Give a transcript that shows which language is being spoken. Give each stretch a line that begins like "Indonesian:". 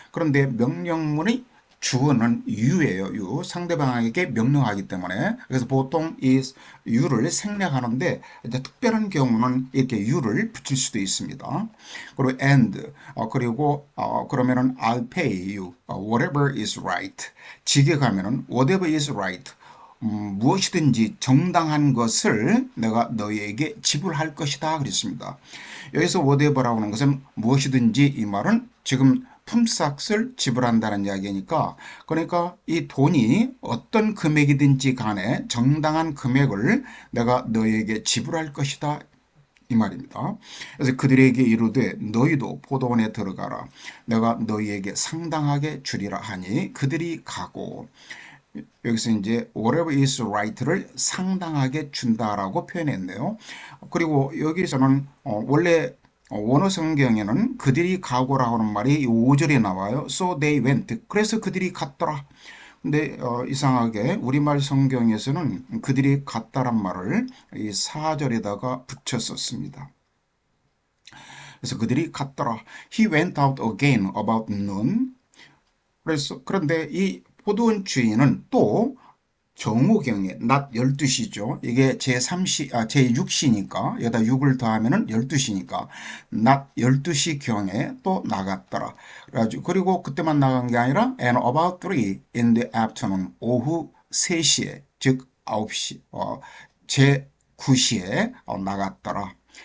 Korean: 그런데 명령문의 주어는 you예요.
English: you.
Korean: 상대방에게 명령하기 때문에. 그래서 보통 이 you를 생략하는데 이제 특별한 경우는 이렇게 you를 붙일 수도 있습니다. 그리고
English: and
Korean: 그리고 그러면은
English: I'll pay you whatever is right.
Korean: 직에 가면은
English: whatever is right.
Korean: 무엇이든지 정당한 것을 내가 너희에게 지불할 것이다 그랬습니다. 여기서 whatever라고 하는 것은 무엇이든지 이 말은 지금 품삯을 지불한다는 이야기니까 그러니까 이 돈이 어떤 금액이든지 간에 정당한 금액을 내가 너희에게 지불할 것이다 이 말입니다. 그래서 그들에게 이르되 너희도 포도원에 들어가라 내가 너희에게 상당하게 주리라 하니 그들이 가고 여기서 이제
English: whatever is right
Korean: 를 상당하게 준다라고 표현했네요. 그리고 여기서는 원래 원어 성경에는 그들이 가고라고 하는 말이 5절에 나와요.
English: So they went.
Korean: 그래서 그들이 갔더라. 근데 이상하게 우리말 성경에서는 그들이 갔다란 말을 이 4절에다가 붙였었습니다. 그래서 그들이 갔더라.
English: He went out again about noon.
Korean: 그런데 이 포도원 주인은 또 정오경에 낮 12시죠. 이게 제6시니까 여기다 6을 더하면 12시니까 낮 12시 경에 또 나갔더라. 그리고 그때만 나간 게 아니라
English: and about 3 in the afternoon
Korean: 오후 3시에 즉 9시 제9시에 나갔더라.